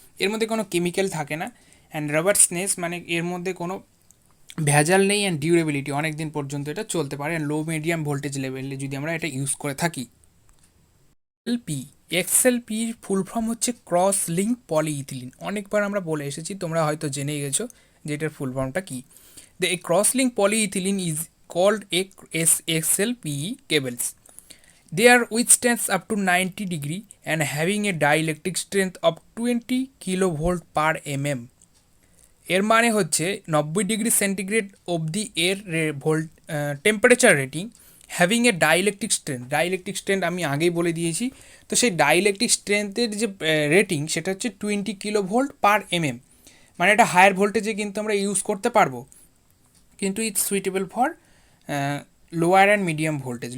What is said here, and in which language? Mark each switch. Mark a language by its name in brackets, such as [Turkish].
[Bangla] এর মধ্যে কোনো কেমিক্যাল থাকে না, অ্যান্ড রাবার্সনেস মানে এর মধ্যে কোনো ভেজাল নেই, অ্যান্ড ডিউরেবিলিটি অনেক দিন পর্যন্ত এটা চলতে পারে, অ্যান্ড লো মিডিয়াম ভোল্টেজ লেভেলে যদি আমরা এটা ইউজ করে থাকি। এলপি এক্সএলপির ফুল ফর্ম হচ্ছে ক্রস লিঙ্ক পলিইথিলিন। অনেকবার আমরা বলে এসেছি, তোমরা হয়তো জেনেই গেছো যে এটার ফুল ফর্মটা কী। [English] The cross link polyethylene is called XLPE cables. They are withstands up to 90 degree and having a dielectric strength of 20 kilovolt per mm. [Bangla] এর মানে হচ্ছে 90 ডিগ্রি সেন্টিগ্রেড অবধি এর volt temperature rating, [English] Having a dielectric strength. [Bangla] Dielectric strength আমি আগেই বলে দিয়েছি, তো সেই ডাইইলেকট্রিক স্ট্রেন্থের যে রেটিং সেটা হচ্ছে 20 কিলোভোল্ট পার mm, মানে এটা হায়ার ভোল্টেজে কিন্তু আমরা ইউজ করতে পারবো, কিন্তু [English] It's suitable for lower and medium voltage.